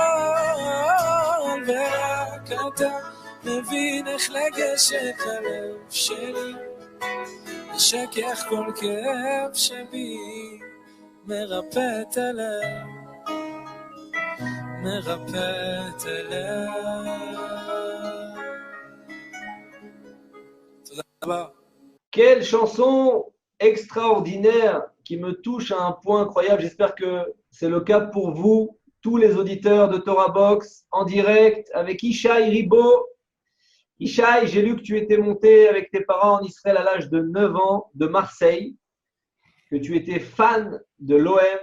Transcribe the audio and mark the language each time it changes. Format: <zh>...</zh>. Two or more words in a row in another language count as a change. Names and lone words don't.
<he>ורק אתה מבין איך לגשת ללב שלי, משכך כל כאב שבי, מרפא את הלב, מרפא את הלב. תודה רבה.</he> <fr>Quelle chanson extraordinaire qui me touche à un point incroyable. J'espère que c'est le cas pour vous, tous les auditeurs de Torah Box, en direct avec Ishaï Ribo. Ishaï, j'ai lu que tu étais monté avec tes parents en Israël à l'âge de 9 ans de Marseille, que tu étais fan de l'OM.</fr>